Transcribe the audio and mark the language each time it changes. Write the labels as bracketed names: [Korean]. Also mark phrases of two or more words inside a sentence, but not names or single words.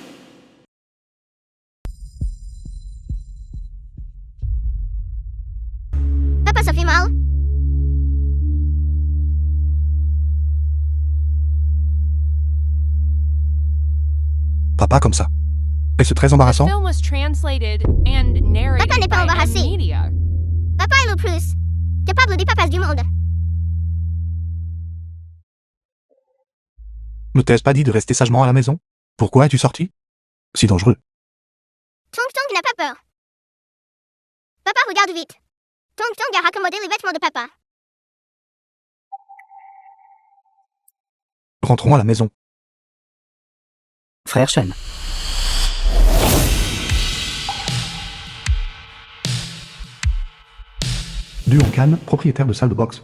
[French] Papa, ça fait mal. Papa comme ça. Et c'est très embarrassant. [English] film was translated and narrated [French] Papa n'est pas [English] by [French] embarrassé. [English] Media. [French] Papa est le plus capable des papas du monde. Ne t'ai-je pas dit de rester sagement à la maison? Pourquoi es-tu sorti? Si dangereux. Tong Tong n'a pas peur. Papa, regarde vite. Tong Tong a raccommodé les vêtements de papa. Rentrons à la maison. Frère Shen. Duong Kan, propriétaire de salle de boxe.